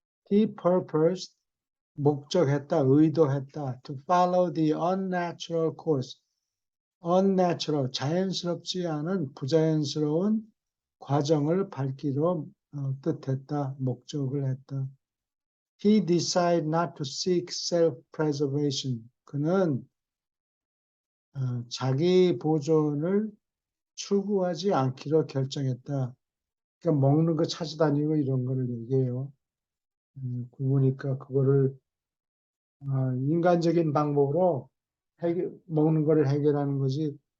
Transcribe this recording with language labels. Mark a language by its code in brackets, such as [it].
[en] He purposed [ko] 목적했다, 의도했다. [en] To follow the unnatural course. [ko] unnatural, 자연스럽지 않은 부자연스러운 과정을 밟기로 뜻했다, 목적을 했다. [en] He decided not to seek self-preservation. [ko] 그는 자기 보존을 추구하지 않기로 결정했다. 그러니까 먹는 거 찾아다니고 이런 거를 얘기해요. 굶으니까 그거를 인간적인 방법으로 먹는 거를 해결하는 거지.